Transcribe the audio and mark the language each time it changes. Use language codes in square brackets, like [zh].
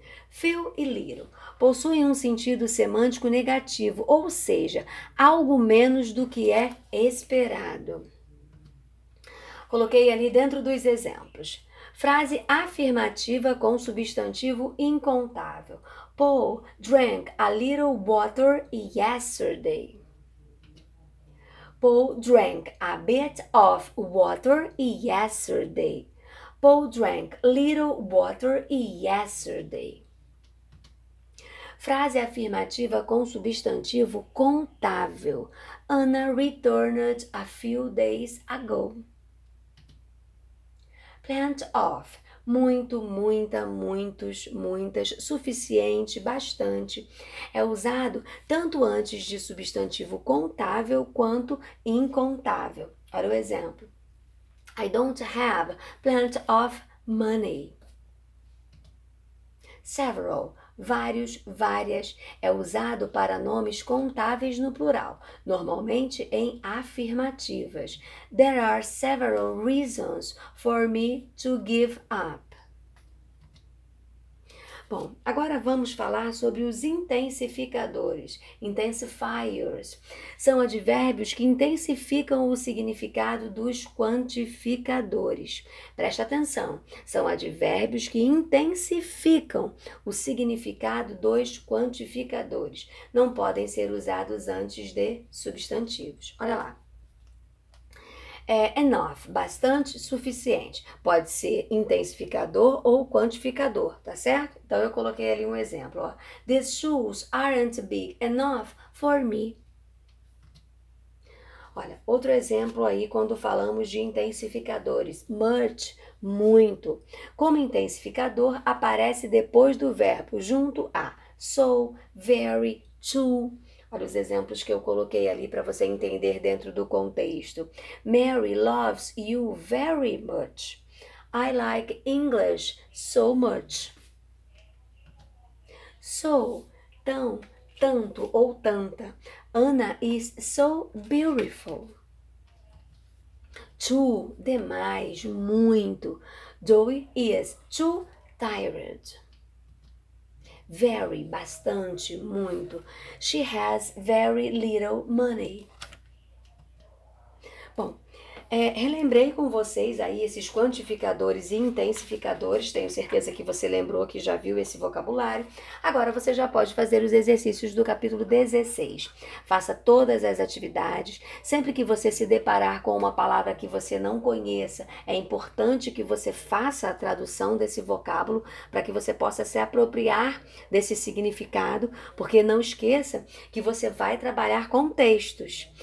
[pt] Few e little possuem um sentido semântico negativo, ou seja, algo menos do que é esperado. Coloquei ali dentro dos exemplos. Frase afirmativa com substantivo incontável. [en] Paul drank a little water yesterday. Paul drank a bit of water yesterday. Paul drank little water yesterday. [pt] Frase afirmativa com substantivo contável. [en] Anna returned a few days ago. [pt] Plenty of, muito, muita, muitos, muitas, suficiente, bastante. É usado tanto antes de substantivo contável quanto incontável. Olha o exemplo. [en] I don't have plenty of money. [pt] Several, vários, várias, é usado para nomes contáveis no plural, normalmente em afirmativas. [en] There are several reasons for me to give up. [pt] Bom, agora vamos falar sobre os intensificadores, intensifiers. São advérbios que intensificam o significado dos quantificadores. Presta atenção, são advérbios que intensificam o significado dos quantificadores. Não podem ser usados antes de substantivos. Olha lá. Enough, bastante, suficiente. Pode ser intensificador ou quantificador, tá certo? Então eu coloquei ali um exemplo, ó. [en] These shoes aren't big enough for me. [pt] Olha, outro exemplo aí quando falamos de intensificadores. Much, muito. Como intensificador, aparece depois do verbo, junto a so, very, to. Olha os exemplos que eu coloquei ali para você entender dentro do contexto. [en] Mary loves you very much. I like English so much. [pt] So, tão, tanto ou tanta. [en] Anna is so beautiful. Too, [pt] demais, muito. [en] Joey is too tired. Very, [pt] bastante, muito. [en] She has very little money. [pt] Bom, relembrei com vocês aí esses quantificadores e intensificadores. Tenho certeza que você lembrou, que já viu esse vocabulário. Agora você já pode fazer os exercícios do capítulo 16. Faça todas as atividades. Sempre que você se deparar com uma palavra que você não conheça, é importante que você faça a tradução desse vocábulo para que você possa se apropriar desse significado, porque não esqueça que você vai trabalhar com textos.